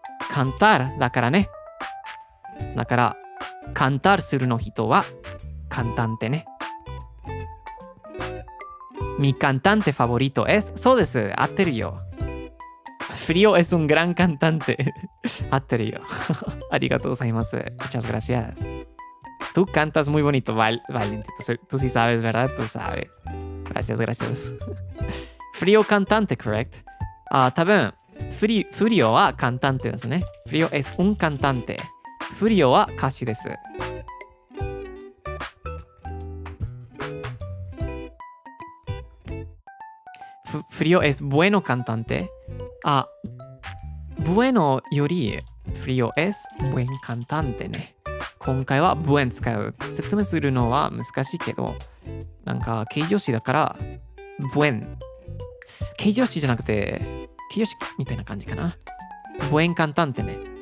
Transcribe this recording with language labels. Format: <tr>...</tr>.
<ja>カンタールだからね。だから、カンタールするの人は、カンタンテね。</ja> <es>Mi cantante favorito es...</es> <ja>そうです。合ってるよ。</ja> <es>Frío es un gran cantante.</es> <ja>合ってるよ。ありがとうございます。</ja> <es>Muchas gracias. Tú cantas muy bonito, Valente. Tú sí sabes, ¿verdad? Tú sabes. Gracias. Frío cantante, correct?</es> <ja>多分、Frío はカンタンテですね。</ja> <es>Frío es un cantante.</es> <ja>Frío は歌手です。</ja> <es>Frío es bueno cantante.</es> <ja>Bueno より</ja> <es>Frío es buen cantante</es> <ja>ね。今回は buen 使う。説明するのは難しいけど、なんか形容詞だから buen。形容詞じゃなくて、形容詞みたいな感じかな。buen cantante ね。</ja>